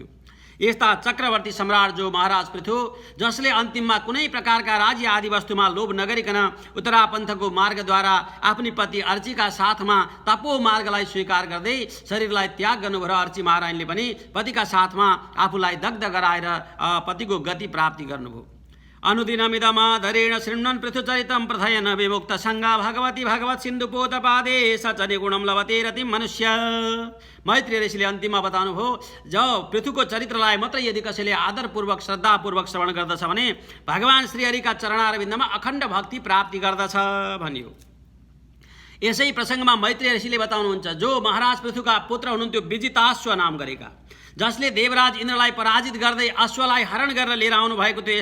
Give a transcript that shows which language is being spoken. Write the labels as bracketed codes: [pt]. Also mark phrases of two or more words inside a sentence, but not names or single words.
[ne] यस्ता चक्रवर्ती सम्राट जो महाराज पृथु, जसले अन्तिममा कुनै प्रकारका राज्य आदि वस्तुमा लोभ नगरिकन उत्तरापन्थको मार्गद्वारा आफ्नी पति अर्चीका साथमा तपो मार्गलाई स्वीकार गर्दै शरीरलाई त्याग गर्नुभयो। अर्ची महारानीले पनि पतिका साथमा आफूलाई दग्ध गराएर पतिको गति प्राप्ति गर्नुभयो। [sa] अनुदिनमिदमादरेण शृण्वन् पृथुचरितं प्रथयन विमुक्त संगा भगवती भगवत सिन्धुपोतपादे सचने गुणम लभते रतिं मनुष्य। [ne] मैत्रेय ऋषिले अन्तिममा बताउनुभयो, जब पृथुको चरित्रलाई मात्र यदि कसैले आदरपूर्वक श्रद्धापूर्वक श्रवण गर्दछ भने भगवान श्रीहरिका चरणारविन्दमा अखण्ड भक्ति प्राप्ति गर्दछ भनियो। यसै प्रसङ्गमा मैत्रेय ऋषिले बताउनुहुन्छ, जो महाराज पृथुका पुत्र हुनुहुन्थ्यो विजिताश्व नाम गरेका, जसले देवराज इन्द्रलाई पराजित गर्दै अश्वलाई हरण गरेर लिएर आउनु भएको थियो।